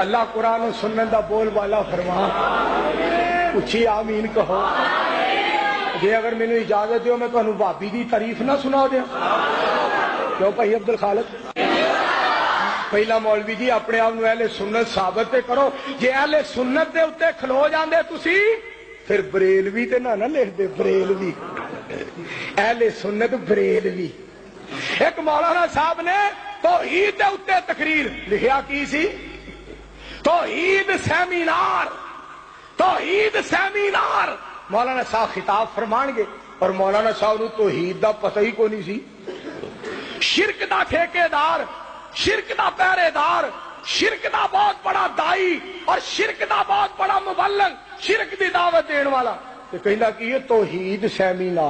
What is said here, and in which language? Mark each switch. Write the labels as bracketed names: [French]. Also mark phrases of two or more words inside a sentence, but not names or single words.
[Punjabi] اللہ قرآن و سنت دا بول والا فرما، اچھی آمین کہو۔ جی اگر مینوں اجازت دیو میں تانوں بھابی دی تعریف نہ سنا دیا؟ کیوں بھائی عبد الخالق؟ پہلا مولوی جی اپنے آپ اہل سنت ثابت تے کرو، جے اہل سنت دے اوتے کھلو جاندے تسی پھر بریلوی تے نہ لکھ دے، بریلوی اہل سنت بریلوی۔ ایک مولانا صاحب نے توحید دے اوتے تقریر لکھیا کی سی، توحید سیمینار، توحید سیمینار۔ مولانا صاحب خطاب فرمان گے اور مولانا صاحب نو توحید دا پتہ ہی کوئی نہیں سی، شرک دا ٹھیکیدار، شرک دا پہرے دار، شرک دا بہت بڑا دائی اور شرک دا بہت بڑا مبلغ، شرک دی دعوت دین والا، تو کہنا کہ یہ توحید سیمینار۔